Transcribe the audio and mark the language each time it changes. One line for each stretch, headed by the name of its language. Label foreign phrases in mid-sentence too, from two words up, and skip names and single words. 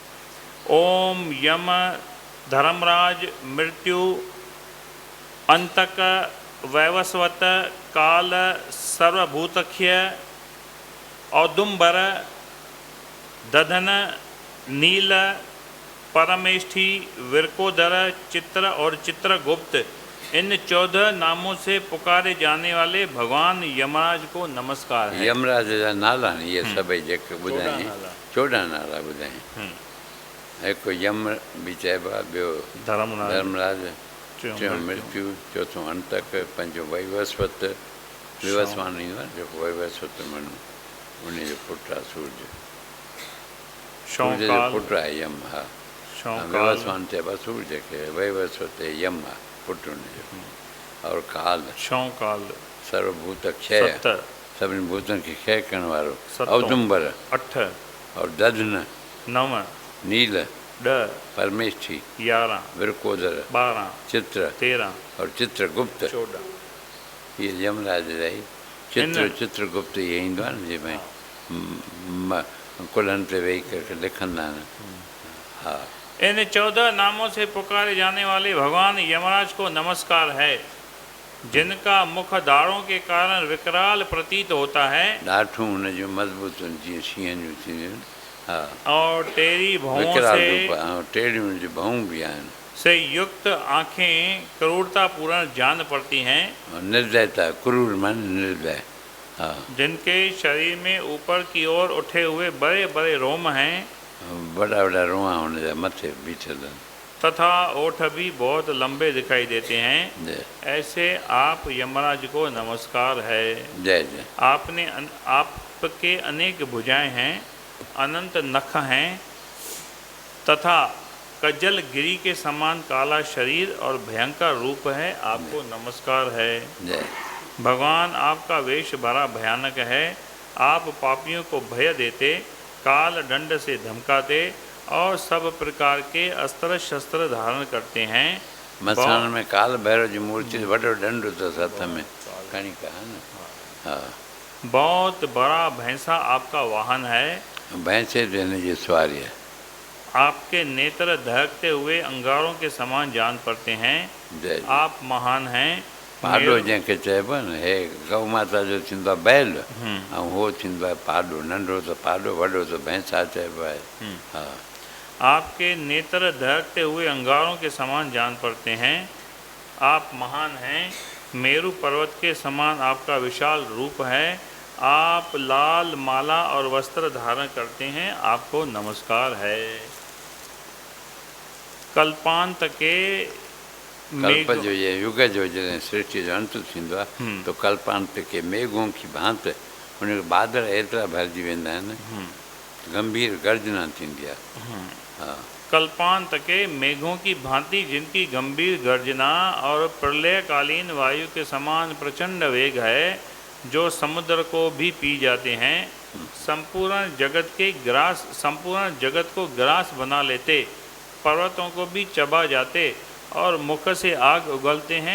Hindi: ओम यम धर्मराज मृत्यु अंतक वैवस्वत काल सर्वभूतख्य औदुम्बर दधन नील परमेष्ठी विरकोदर चित्र और चित्रगुप्त, इन 14 नामों से पुकारे जाने वाले भगवान यमराज को नमस्कार है।
Sindhi: यमराज जा नाला ये सभई जेके ॿुधाई 14 नाला ॿुधाई। हिकु यम बि चइबो आहे, ॿियो धर्मराज, टियों मृत्यु, चौथों अंतक, पंजो वैवस्वत, विवस्वान ईंदो आहे जेको वैवस्वत माण्हू, उनजो पुटु आहे सूर्य, सूर्य जो पुटु आहे यम। हा, विवस्वान चइबो आहे सूर्य खे, वैवस्वत यम आहे पुटु उनजो।
Hindi: और काल, काल सर्वभूत क्षय,
Sindhi: सभिनी भूतनि खे क्षय करण वारो, औदुम्बर 8,
Hindi: और दधन 9, नील 10, परमेष्ठी 11, विरकोदर 12, चित्र 13 और चित्रगुप्त 14।
Sindhi: ये यमराज रही। चित्रगुप्त ये ईंदो आहे न जंहिंमें कुलनि ते वेही करे लिखंदा आहिनि। हा,
Hindi: इन 14 नामों से पुकारे जाने वाले भगवान यमराज को नमस्कार है, जिनका मुख दाढ़ों के कारण विकराल प्रतीत होता है।
Sindhi: ॾाठूं हुन जूं मज़बूत जीअं शींहं जूं थींदियूं आहिनि। हा,
Hindi: और टेढ़ी भौं विकराल से
Sindhi: रूप, टेढ़ियूं जी भौं भी आहिनि।
Hindi: से युक्त आंखें क्रूरता पूर्ण जान पड़ती हैं।
Sindhi: निर्दयता, क्रूर मन निर्दय। हाँ,
Hindi: जिनके शरीर में ऊपर की ओर उठे हुए बड़े बड़े रोम हैं,
Sindhi: बड़ा बड़ा रोआ हुन मथे बीठल आहिनि,
Hindi: तथा ओठ भी बहुत लंबे दिखाई देते हैं। जय। ऐसे आप यमराज को नमस्कार है। जय जय। आपके अनेक भुजाएं हैं, अनंत नख हैं, तथा कजल गिरी के समान काला शरीर और भयंकर रूप है। आपको नमस्कार है। जय। भगवान आपका वेश बड़ा भयानक है। आप पापियों को भय देते, काल दंड से धमकाते और सब प्रकार के अस्त्र शस्त्र धारण करते हैं।
Sindhi: मसान में काल भैरव जी मूर्ति वॾो डंडो अथसि हथ में खणी कहा न। हा,
Hindi: बहुत बड़ा भैंसा आपका वाहन है।
Sindhi: भैंसे ते हिन जी सवारी है।
Hindi: आपके नेत्र दहकते हुए अंगारों के समान जान पड़ते हैं। जय। आप महान हैं।
Sindhi: पाडो जंहिंखे चइबो आहे न, हे गौ माता जो थींदो आहे बैल, ऐं उहो थींदो आहे पाडो। नंढो त पाडो, वॾो त भैंसा चइबो आहे। हा,
Hindi: आपके नेत्र दहकते हुए अंगारों के समान जान पड़ते हैं। आप महान हैं। मेरु पर्वत के समान आपका विशाल रूप है। आप लाल माला और वस्त्र धारण करते हैं। आपको नमस्कार है। कल्पांत के
Sindhi: कल्प जो ये युग जो जॾहिं सृष्टि जो अंत थींदो आहे, तो
Hindi: कल्पांत के मेघों की भांति
Sindhi: उनखे बादल एतिरा भरिजी वेंदा आहिनि, गंभीर गर्जना थींदी आहे। हा,
Hindi: कल्पांत के मेघों की भांति जिनकी गंभीर गर्जना और प्रलयकालीन वायु के समान प्रचंड वेग है, जो समुद्र को भी पी जाते हैं। संपूर्ण जगत को ग्रास बना लेते, पर्वतों को भी चबा जाते और मुख से आग उगलते हैं।